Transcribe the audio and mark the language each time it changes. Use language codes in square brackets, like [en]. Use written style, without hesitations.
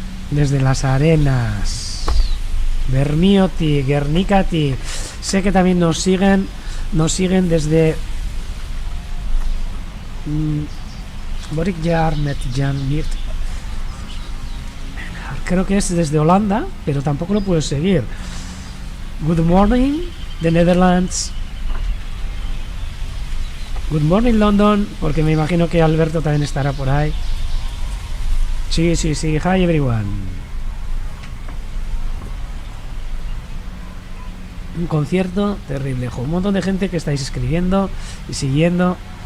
[es] Desde las Arenas. Bermioti, Guernicati. Sé que también nos siguen desde Boric Jarnet Janmit. Creo que es desde Holanda, pero tampoco lo puedo seguir. [en] Good morning, the Netherlands. Good morning, [es] London, porque me imagino que Alberto también estará por ahí. Sí, [en] hi everyone. [es] Un concierto terrible, un montón de gente que estáis escribiendo y siguiendo.